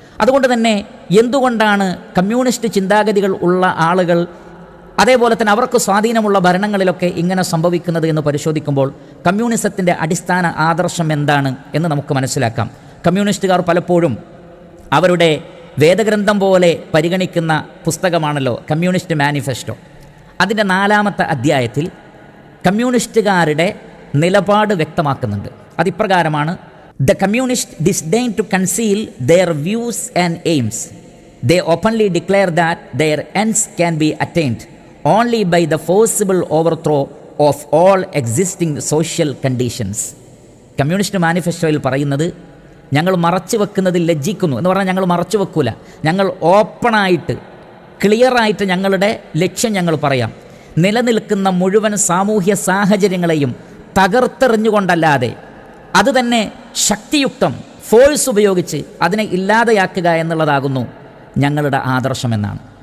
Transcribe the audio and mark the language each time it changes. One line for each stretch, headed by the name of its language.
Malayalam: അതുകൊണ്ട് തന്നെ എന്തുകൊണ്ടാണ് കമ്മ്യൂണിസ്റ്റ് ചിന്താഗതികൾ ഉള്ള ആളുകൾ, അതേപോലെ തന്നെ അവർക്ക് സ്വാധീനമുള്ള ഭരണങ്ങളിലൊക്കെ ഇങ്ങനെ സംഭവിക്കുന്നത് എന്ന് പരിശോധിക്കുമ്പോൾ കമ്മ്യൂണിസത്തിൻ്റെ അടിസ്ഥാന ആദർശം എന്താണ് എന്ന് നമുക്ക് മനസ്സിലാക്കാം. കമ്മ്യൂണിസ്റ്റുകാർ പലപ്പോഴും അവരുടെ വേദഗ്രന്ഥം പോലെ പരിഗണിക്കുന്ന പുസ്തകമാണല്ലോ കമ്മ്യൂണിസ്റ്റ് മാനിഫെസ്റ്റോ. അതിൻ്റെ 4-ാമത്തെ അധ്യായത്തിൽ കമ്മ്യൂണിസ്റ്റുകാരുടെ നിലപാട് വ്യക്തമാക്കുന്നുണ്ട്. അതിപ്രകാരമാണ്:
English: The communists disdain to conceal their views and aims. They openly declare that their ends can be attained only by the forcible overthrow of all existing social conditions.
Malayalam: Communist മാനിഫെസ്റ്റോയിൽ പറയുന്നത്, ഞങ്ങൾ മറച്ചു വെക്കുന്നതിൽ ലജ്ജിക്കുന്നു എന്ന് പറഞ്ഞാൽ ഞങ്ങൾ മറച്ചു വെക്കൂല, ഞങ്ങൾ ഓപ്പണായിട്ട് ക്ലിയറായിട്ട് ഞങ്ങളുടെ ലക്ഷ്യം ഞങ്ങൾ പറയാം. നിലനിൽക്കുന്ന മുഴുവൻ സാമൂഹ്യ സാഹചര്യങ്ങളെയും തകർത്തെറിഞ്ഞുകൊണ്ടല്ലാതെ അത് തന്നെ ശക്തിയുക്തം ഫോഴ്സ് ഉപയോഗിച്ച് അതിനെ ഇല്ലാതെയാക്കുക എന്നുള്ളതാകുന്നു ഞങ്ങളുടെ ആദർശമെന്നാണ്.